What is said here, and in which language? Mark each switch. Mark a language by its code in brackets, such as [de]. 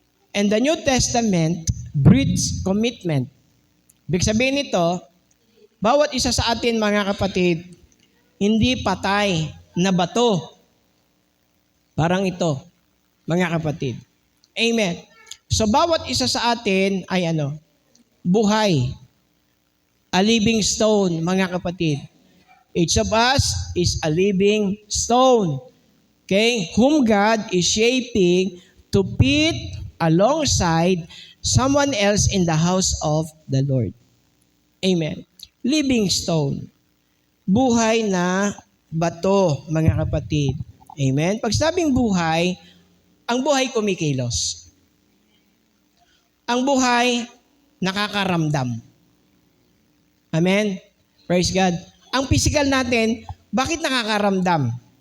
[en] And the New Testament breeds commitment. [tl] Ibig sabihin nito, bawat isa sa atin, mga kapatid, hindi patay na bato. Parang ito, mga kapatid. Amen. So bawat isa sa atin ay buhay. [en] A living stone, [tl] mga kapatid. [en] Each of us is a living stone. Okay? Whom God is shaping to fit alongside someone else in the house of the Lord. Amen. Living stone. [tl] Buhay na bato, mga kapatid. Amen. Pag sabing buhay, ang buhay kumikilos. Ang buhay nakakaramdam. Amen. Praise God. Ang physical natin, bakit nakakaramdam?